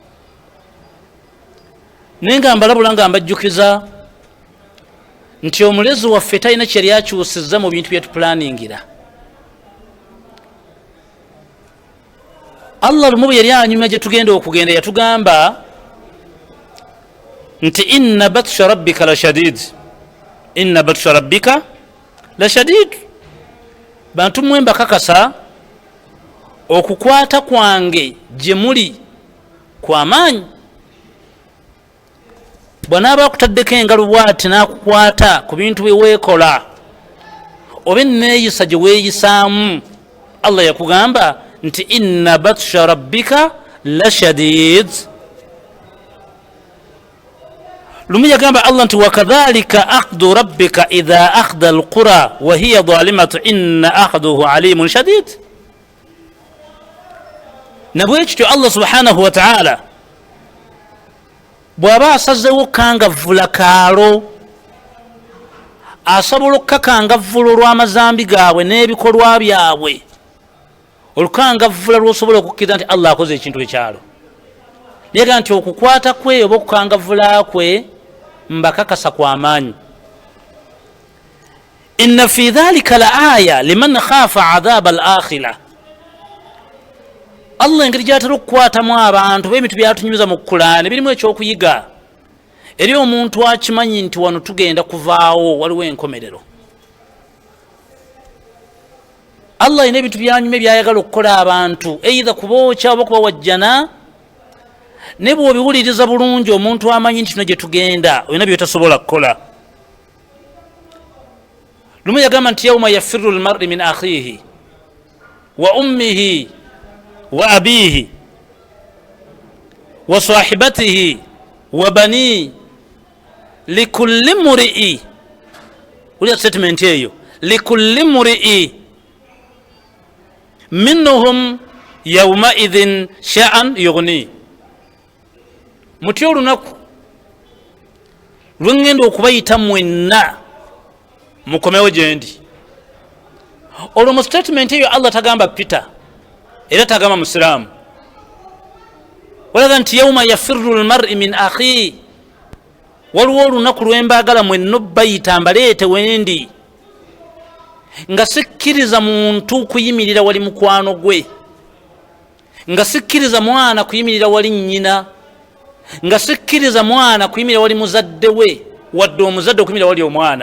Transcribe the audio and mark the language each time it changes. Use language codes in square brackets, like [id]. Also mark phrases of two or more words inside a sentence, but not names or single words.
[lg] Naye nga mbalabula nga mbajjukiza nti omulezi waffe talina kye yali akyusizza mu bintu bye tupulaningira. Allah lumu bwe yali anyuma gye tugenda okugenda yatugamba nti [ar] إن بطش ربك لشديد, إن بطش ربك لشديد. [lg] Bantu mmwe mbakakasa okukwata kwange gye muli kwa maanyi. Bw'anaaba akutaddeko engalo bw'ati n'akukwata ku bintu bye weekola oba enneeyisa gye weeyisaamu, Allah yakugamba nti [ar] إن بطش ربك لشديد. [lg] Lumu yagamba Allah nti [ar] وكذلك أخذ ربك إذا أخذ القرى وهي ظالمة إن أخذه أليم شديد. [lg] Nabwe kityo Allah [ar] سبحانه وتعالى [lg] bw'aba asazeewo kangavvula kaalo, asobola okukakangavvula olw'amazambi gaabwe n'ebikolwa byabwe, olukangavvula lw'osobola okukkiriza nti Allah akoze ekintu ekyalo. Naye nti okukwata kwe oba okukangavvula kwe mbakakasa kwa maanyi. [ar] إن في ذلك لآية لمن خاف عذاب الآخرة. [lg] Allah engeri gyatera okukwatamu abantu b'ebitu byatunyumiza mu Qur'ani birimu ekyokuyiga eri omuntu akimanyi nti wano tugenda kuvaawo waliwo enkomerero. Allah ine ebintu byanyume byayagala okukola abantu eitha kubookya oba kubawajjana, ne bw'obiwuliriza bulungi omuntu amanyi nti no gye tugenda olina byetasobola kukola. Lumu yagamba nti [ar] يوم يفر المرء من أخيه وأمه وأبيه وصاحبته وبنيه لكل امرئ, [lg] uli statement eyo, [ar] لكل امرئ منهم يوم إذ شأن يغني. [lg] Mutyo olunaku lwengenda okubayita mwenna mukomewo gyendi. Olwo mu statement eyo Allah tagamba Peter era tagamba musiraamu, walaga nti [ar] يوم يفر المرء من أخي, [lg] waliwo olunaku lwembagala mwenna bayita mbaleete wendi, nga sikkiriza muntu kuyimirira wali mukwano gwe, nga sikkiriza mwana kuyimirira wali nnyina, nga sikkiriza mwana kuyimirira wali muzadde we wadde omuzadde okuyimirira wali omwana.